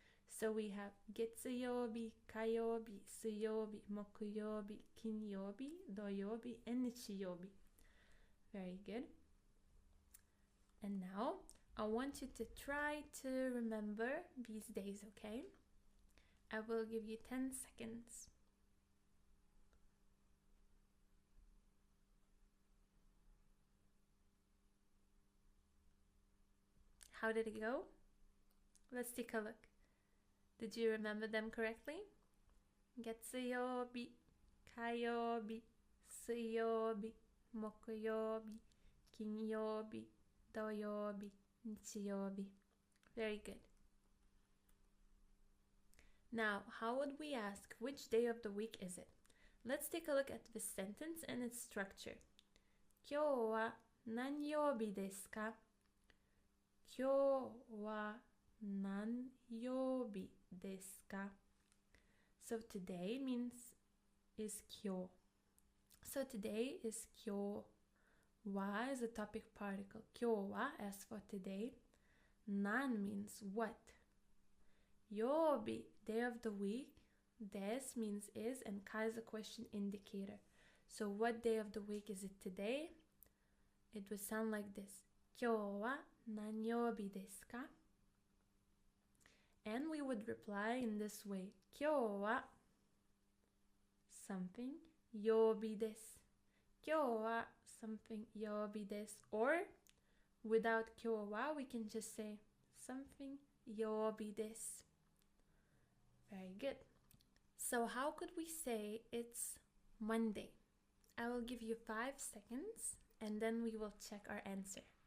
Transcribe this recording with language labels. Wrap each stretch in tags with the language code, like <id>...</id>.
<en>So we have</en> <ja>月曜日、火曜日、水曜日、木曜日、金曜日、土曜日、and 日曜日。</ja> <en>Very good. And now I want you to try to remember these days, okay? I will give you 10 seconds. How did it go? Let's take a look. Did you remember them correctly?</en> <ja>月曜日、火曜日、水曜日、木曜日、金曜日、土曜日、日曜日。</ja> <en>Very good. Now, how would we ask which day of the week is it? Let's take a look at the sentence and its structure.</en> <ja>今日は何曜日ですか? 今日は何曜日ですか?</ja> <en>So today means is 今日. So today is 今日は is a topic particle. 今日は as for today. 何 means what. 曜日 day of the week. です means is and か is a question indicator. So what day of the week is it today? It would sound like this.</en> <ja>今日は何曜日ですか?</ja> <en>And we would reply in this way.</en> <ja>今日は something 曜日です。今日は something 曜日です。</ja> <en>Or without 今日は we can just say something</en> <ja>曜日です。</ja> <en>Very good. So how could we say it's Monday? I will give you 5 seconds and then we will check our answer.</en>